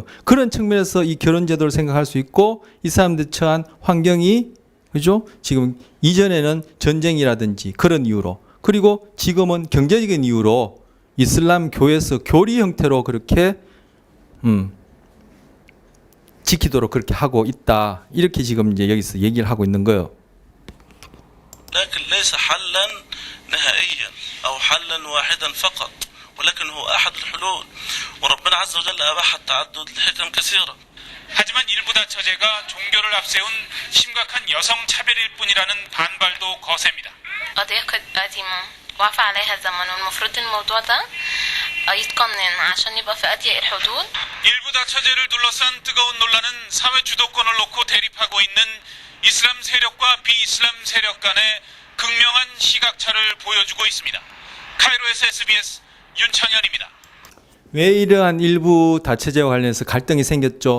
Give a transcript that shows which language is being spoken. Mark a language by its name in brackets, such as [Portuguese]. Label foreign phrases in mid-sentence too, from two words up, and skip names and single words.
[Korean] 그런 측면에서 이 결혼 제도를 생각할 수 있고 이 사람들 처한 환경이 그죠? 지금 이전에는 전쟁이라든지 그런 이유로 그리고 지금은 경제적인 이유로 이슬람 교에서 교리 형태로 그렇게 지키도록 그렇게 하고 있다. 이렇게 지금 이제 여기서 얘기를 하고 있는 거예요. [Arabic] لكن ليس حلا نهائيا أو حلا واحدا فقط ولكن هو أحد الحلول وربنا عز وجل أباح التعدد لحكم كثيرة. [Korean] 하지만 일부 다처제가 종교를 앞세운 심각한 여성 차별일 뿐이라는 반발도 거셉니다. [Arabic] قضية قديمة وعفى عليها الزمن والمفروض الموضوع ده يتقنن عشان يبقى في أضيق الحدود. [Korean] 일부 다처제를 둘러싼 뜨거운 논란은 사회 주도권을 놓고 대립하고 있는 이슬람 세력과 비이슬람 세력 간의 극명한 시각차를 보여주고 있습니다. 카이로에서 SBS 윤창현입니다. 왜 이러한 일부 다처제와 관련해서 갈등이 생겼죠?